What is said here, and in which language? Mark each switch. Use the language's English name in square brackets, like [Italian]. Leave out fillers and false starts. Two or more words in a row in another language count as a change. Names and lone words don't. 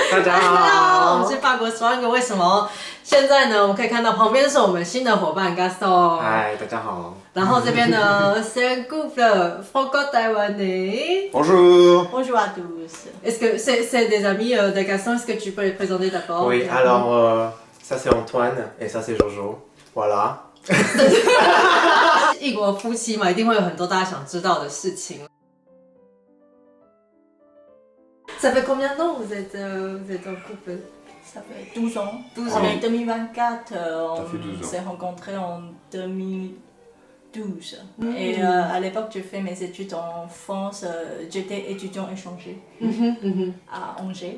[Chinese] 大家好，我好。是法国双哥。为什么？现在呢，我们可以看到旁边是我们新的伙伴 Gaston。嗨，大家好。然后这边呢 [French] c'est un couple franco-taïwanais. Bonjour. Bonjour à tous. Est-ce que c'est des amis de Gaston? Est-ce que tu peux les présenter d'abord? Oui, alors ça c'est Antoine et ça c'est Jojo. Voilà. [Chinese] 异国夫妻嘛，一定会有很多大家想知道的事情。 [French] Ça fait combien de temps vous êtes en couple? Ça fait 12 ans. 12 En ans. 2024, on fait 12 ans. s'est rencontrés en 2012. Et à l'époque, j'ai fait mes études en France. J'étais étudiant échangé à Angers.